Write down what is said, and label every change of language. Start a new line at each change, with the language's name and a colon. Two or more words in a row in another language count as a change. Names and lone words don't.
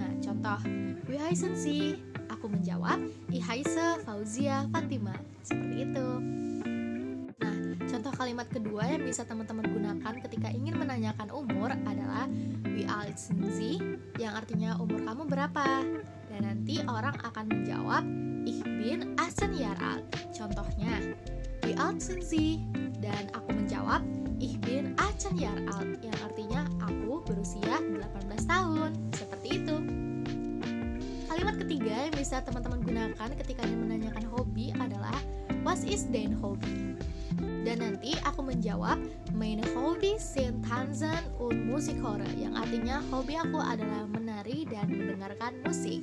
German: Contoh, Wie heißen Sie?
Indonesian: Aku menjawab,
German: Ich heiße Fauzia Fatima.
Indonesian: Seperti itu. Nah, contoh kalimat kedua yang bisa teman-teman gunakan ketika ingin menanyakan umur adalah
German: Wie alt sind Sie?
Indonesian: Yang artinya umur kamu berapa? Dan nanti orang akan menjawab,
German: Ich bin 18 Jahre alt. Contohnya, Wie alt sind Sie?
Indonesian: Dan aku menjawab,
German: Ich bin 18 Jahre alt,
Indonesian: yang artinya aku berusia 18 tahun. Seperti itu. Kalimat ketiga yang bisa teman-teman gunakan ketika ingin menanyakan hobi adalah
German: Was ist dein Hobby?
Indonesian: Dan nanti aku menjawab
German: Meine Hobby sind Tanzen und Musik hören,
Indonesian: yang artinya hobi aku adalah menari dan mendengarkan musik.